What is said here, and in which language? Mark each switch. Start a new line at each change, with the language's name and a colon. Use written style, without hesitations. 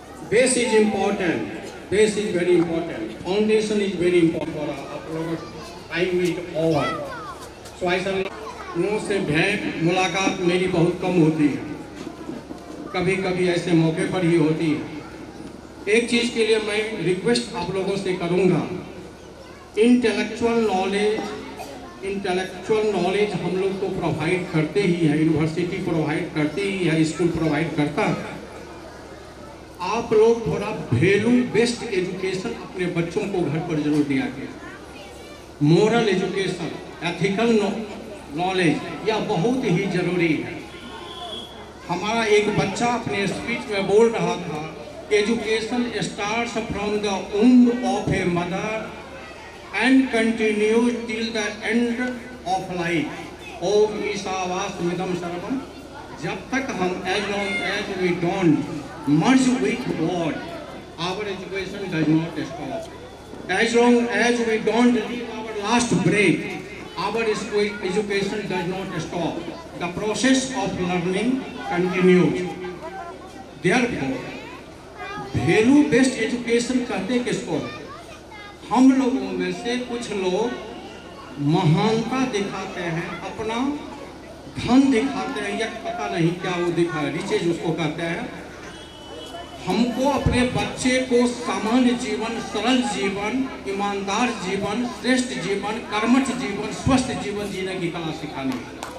English: Base is important. Base is very important. Foundation is very important for our time is over. So I shall
Hindi: लोगों से भेंट मुलाकात मेरी बहुत कम होती है, कभी कभी ऐसे मौके पर ही होती है। एक चीज़ के लिए मैं रिक्वेस्ट आप लोगों से करूँगा, इंटेलेक्चुअल नॉलेज इंटेलेक्चुअल नॉलेज हम लोग तो प्रोवाइड करते ही है, यूनिवर्सिटी प्रोवाइड करती ही है, स्कूल प्रोवाइड करता है। आप लोग थोड़ा वैल्यू बेस्ड एजुकेशन अपने बच्चों को घर पर जरूर दिया करें। मोरल एजुकेशन, एथिकल नॉलेज यह बहुत ही जरूरी है। हमारा एक बच्चा अपने स्पीच में बोल रहा था,
English: Education starts from the womb of a mother and continues till the end of life.
Sanskrit: ओम ईशावास्यमिदं सर्वम।
Hindi: जब तक हम
English: As long as we don't merge with God, our education does not stop. As long as we don't leave our last breath, our education does not stop. The process of learning continues. Therefore, value based education
Hindi: कहते किसको? हम लोगों में से कुछ लोग महानता दिखाते हैं, अपना धन दिखाते हैं, या पता नहीं क्या वो दिखा, रिचेज उसको कहते हैं। हमको अपने बच्चे को सामान्य जीवन, सरल जीवन, ईमानदार जीवन, श्रेष्ठ जीवन, कर्मठ जीवन, स्वस्थ जीवन जीने की कला सिखानी है।